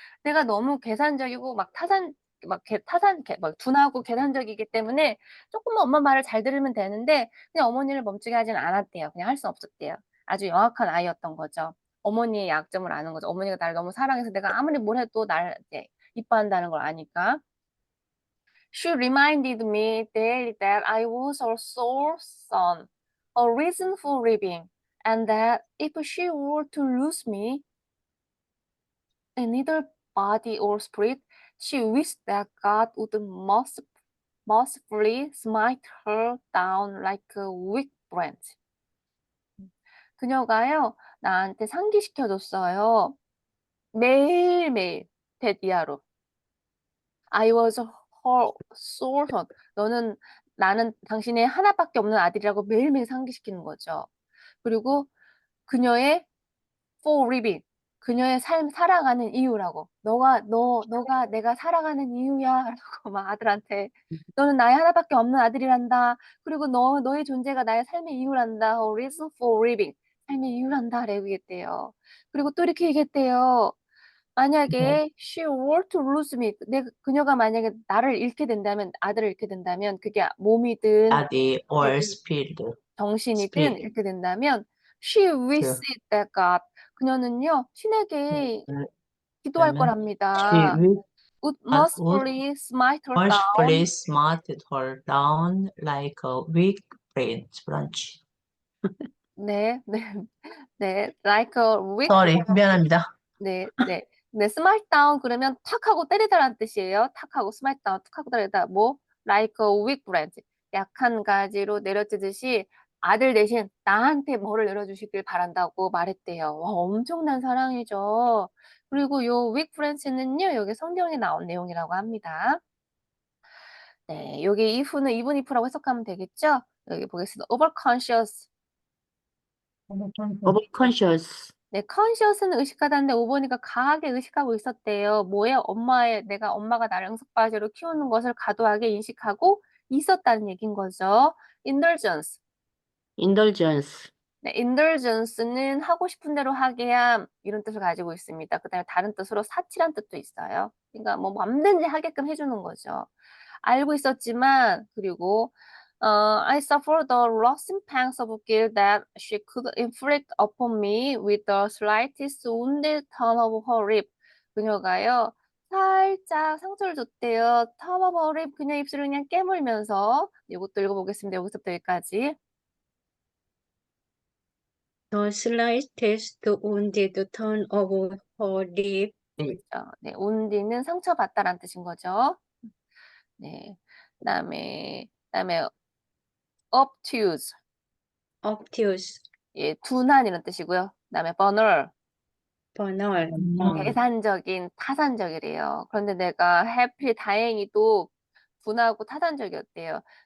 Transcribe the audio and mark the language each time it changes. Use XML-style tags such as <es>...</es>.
<ko>내가 너무 계산적이고 막 막 둔하고 계산적이기 때문에 조금만 엄마 말을 잘 들으면 되는데 그냥 어머니를 멈추게 하진 않았대요. 그냥 할 수 없었대요. 아주 영악한 아이였던 거죠. 어머니의 약점을 아는 거죠. 어머니가 나를 너무 사랑해서 내가 아무리 뭘 해도 날 이제 이뻐한다는 걸 아니까.</ko> <en>She reminded me daily that I was her sole son, a reason for living, and that if she were to lose me, in neither body or spirit, she wished that God would mercifully smite her down like a weak branch.</en> <ko>그녀가요, 나한테 상기시켜줬어요. 매일매일 데디아로.</ko> <en>I was her sole son.</en> <ko>나는 당신의 하나밖에 없는 아들이라고 매일매일 상기시키는 거죠. 그리고 그녀의 for living. 그녀의 삶 살아가는 이유라고. 너가 내가 살아가는 이유야. 라고 막 아들한테. 너는 나의 하나밖에 없는 아들이란다. 그리고 너의 존재가 나의 삶의 이유란다.</ko> <en>A reason for living.</en> <ko>삶의 이유란다. 라고 얘기했대요. 그리고 또 이렇게 얘기했대요. 만약에</ko> <en>she were to lose me,</en> <ko>그녀가 만약에 나를 잃게 된다면, 아들을 잃게 된다면, 그게 몸이든</ko> <en>body or spirit.</en> <ko>정신이든</ko> <en>spirit.</en> <ko>잃게 된다면,</ko> <en>she wished that God,</en> <ko>그녀는요, 신에게 기도할</ko> <en>She</en> <ko>거랍니다.</ko> <en>will would would mercifully smite her down. mercifully smarted her down like a weak branch.</en> <ko>네, 네, 네,</ko> <en>like a weak, Sorry,</en> <ko>미안합니다. 네, 네, 네, smite down 그러면 탁 하고 때리다라는 뜻이에요. 탁 하고 smite down, 탁 하고 때리다. 뭐 like a weak branch, 약한 가지로 내려주듯이 아들 대신 나한테 뭐를 내려주시길 바란다고 말했대요. 와, 엄청난 사랑이죠. 그리고 요 weak branch는요, 여기 성경에 나온 내용이라고 합니다. 네, 여기 if는 even if라고 해석하면 되겠죠? 여기 보겠습니다. overconscious.</ko> <en>overconscious.</en> <ko>네, conscious는 의식하다는데 5번이가 가하게 의식하고 있었대요. 뭐예요? 내가 엄마가 나를 응석바지로 키우는 것을 과도하게 인식하고 있었다는 얘기인 거죠.</ko> <en>indulgence. indulgence.</en> <ko>네, indulgence는 하고 싶은 대로 하게 함 이런 뜻을 가지고 있습니다. 그다음에 다른 뜻으로 사치란 뜻도 있어요. 그러니까 뭐 맘대로 하게끔 해주는 거죠. 알고 있었지만 그리고</ko> <en>I suffer the lasting pangs of guilt that she could inflict upon me with the slightest wounded turn of her lip.</en> <ko>그녀가요 살짝 상처를 줬대요.</ko> <en>turn of her lip</en> <ko>그녀 입술을 그냥 깨물면서 이것도 읽어보겠습니다. 여기서부터 여기까지.</ko> <en>The slightest wounded turn of her lip.</en> <ko>그렇죠. 네, wound는 상처받다라는 뜻인 거죠. 네, 그다음에 obtuse.</ko> <en>Obtuse.</en> <ko>예, 둔한 이런 뜻이고요. 그다음에 banal.</ko> <en>banal.</en> <ko>계산적인, 타산적이래요. 그런데 내가 happily 다행히도 둔하고 타산적이었대요.</ko>